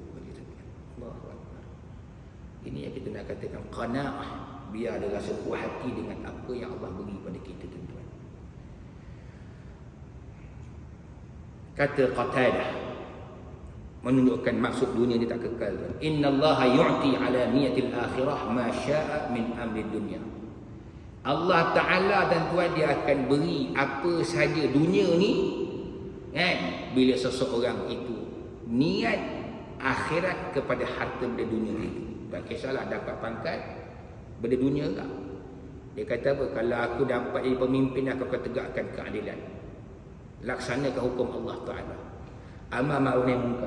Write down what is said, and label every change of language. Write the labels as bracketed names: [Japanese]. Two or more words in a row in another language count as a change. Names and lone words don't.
[Arabic] الله أكبر. [Malay] Ini yang kita nak katakan qanaah. Biar ada rasa puas hati dengan apa yang Allah beri pada kita tuan-tuan. Kata Qatadah menunjukkan maksud dunia ni tak kekal. [Arabic] إن الله يعطي على نية الآخرة ما شاء من أمر الدنيا. [Malay] Allah Ta'ala tuan-tuan dia akan beri apa saja dunia ni kan, bila seseorang itu niat akhirat kepada harta benda dunia itu. Tak kisahlah dapat pangkat benda dunia tak. Dia kata apa? Kalau aku dapat jadi pemimpin, aku akan tegakkan keadilan, laksanakan hukum Allah Ta'ala, amal ma'ruf nahi munkar.